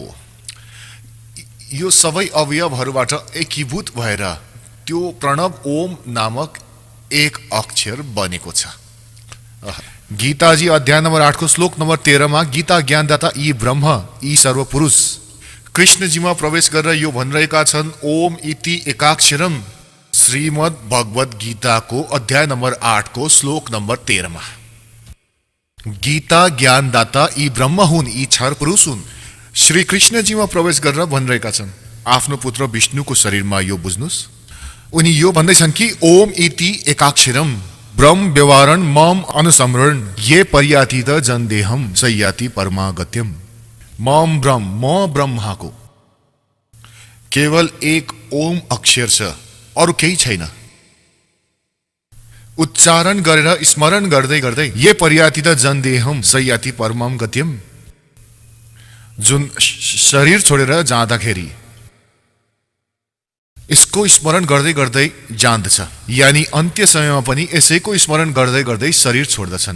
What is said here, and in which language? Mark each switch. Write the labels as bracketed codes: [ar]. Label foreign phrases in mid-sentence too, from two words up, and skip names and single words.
[ne] यो सबै अवयवहरूबाट एकीभूत भएर त्यो प्रणव ओम नामक 1 अक्षर बनेको छ। गीताजी अध्याय नम्बर 8 को श्लोक नम्बर 13 मा गीता ज्ञानदाता यी ब्रह्म, यी सर्वपुरुष कृष्णजीमा प्रवेश गरेर यो भनिरहेका छन्, [sa] ओम इति एकाक्षरम। [ne] श्रीमद् भगवत गीताको अध्याय नम्बर 8 को श्लोक नम्बर 13 मा गीता ज्ञानदाता यी ब्रह्म हुन्, यी क्षर पुरुष हुन्। श्री कृष्णजीमा प्रवेश गरेर भनिरहेका छन्, आफ्नो पुत्र विष्णुको शरीरमा यो बुझ्नुस्। उनी यो भन्दैछन् कि [sa] ओम इति एकाक्षरम ब्रह्म व्यवहारण मम अनुसमरण ये पर्याति त जनदेहम सयाति परमागत्यम। मम ब्रह्म, [ne] म ब्रह्माको केवल 1 ओम अक्षर छ, अरु केही छैन। उच्चारण गरेर स्मरण गर्दै गर्दै [sa] ये पर्याति त जनदेहम सयाति परमाम गत्यम, [ne] जुन शरीर छोडेर जाँदाखेरि यसको स्मरण गर्दै गर्दै जान्दछ, यानी अन्त्य समयमा पनि यसैको स्मरण गर्दै गर्दै शरीर छोड्दछन्।